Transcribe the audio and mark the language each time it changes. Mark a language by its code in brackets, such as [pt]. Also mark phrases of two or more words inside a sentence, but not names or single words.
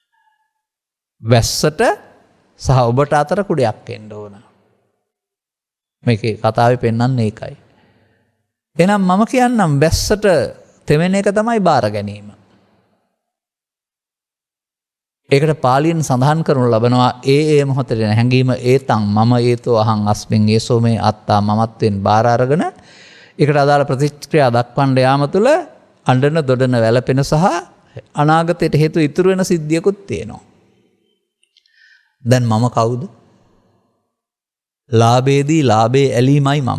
[si] වැස්සට සහ ඔබට අතර කුඩයක් එන්න ඕන. මේකේ කතාවේ පෙන්වන්නේ ඒකයි. එහෙනම් මම කියන්නම් වැස්සට තෙමෙන එක තමයි බාර ගැනීම. ඒකට පාලියෙන් සඳහන් කරනු ලබනවා ඒ මොහොතේ හැඟීම [pi] ඒතං මම ඒතෝ අහං අස්මින් ඒසෝ මේ අත්තා [si] මමත්වෙන් බාර අරගෙන ඒකට අදාළ ප්‍රතික්‍රියා දක්වන්න යාම තුළ අඬන දොඩන වැළපෙන සහ අනාගතයට හේතු ඉතුරු වෙන සිද්ධියකුත් තියෙනවා. දැන් මම කවුද? ලාභේදී ලාභේ ඇලීමයි මම.